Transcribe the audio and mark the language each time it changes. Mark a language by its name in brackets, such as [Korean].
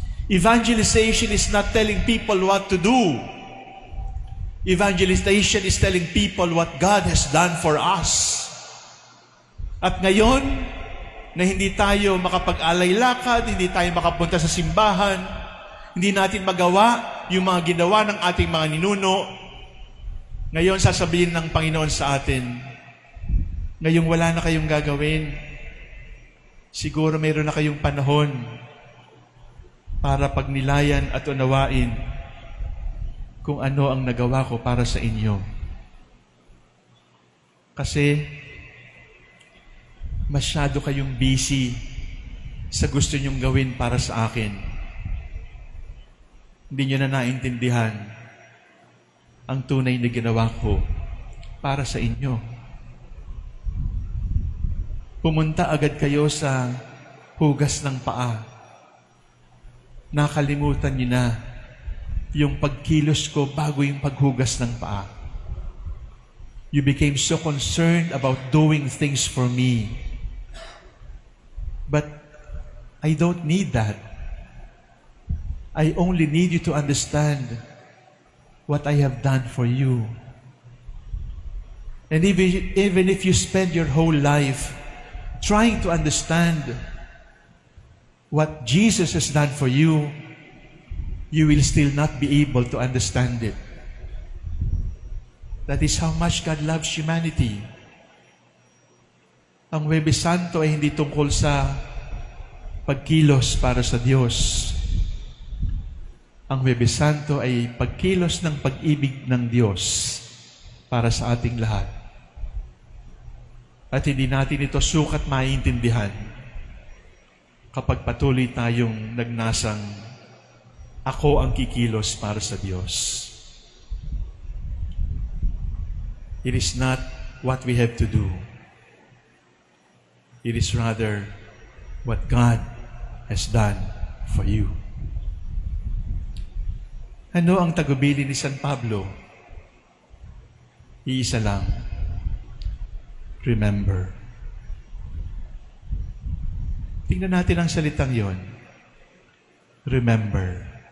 [English] Evangelization is not telling people what to do. Evangelization is telling people what God has done for us. [Filipino] At ngayon, na hindi tayo makapag-alay lakad, hindi tayo makapunta sa simbahan, hindi natin magawa yung mga ginawa ng ating mga ninuno, ngayon sasabihin ng Panginoon sa atin, ngayong wala na kayong gagawin, siguro mayroon na kayong panahon para pagnilayan at unawain kung ano ang nagawa ko para sa inyo. Kasi masyado kayong busy sa gusto nyong gawin para sa akin. Hindi nyo na naintindihan ang tunay na ginawa ko para sa inyo. Pumunta agad kayo sa hugas ng paa. Nakalimutan niyo na yung pagkilos ko bago yung paghugas ng paa. [English] You became so concerned about doing things for me. But I don't need that. I only need you to understand what I have done for you. And even if you spend your whole life trying to understand what Jesus has done for you, you will still not be able to understand it. That is how much God loves humanity. [Filipino] Ang Huwebes Santo ay hindi tungkol sa pagkilos para sa Diyos. Ang Huwebes Santo ay pagkilos ng pag-ibig ng Diyos para sa ating lahat. At hindi natin ito sukat maintindihan kapag patuloy tayong nagnasang ako ang kikilos para sa Diyos. [English] It is not what we have to do. It is rather what God has done for you. [Filipino] Ano ang tagubilin ni San Pablo? Iisa lang. [English] Remember. [Filipino] Tingnan natin ang salitang yon. [English] Remember.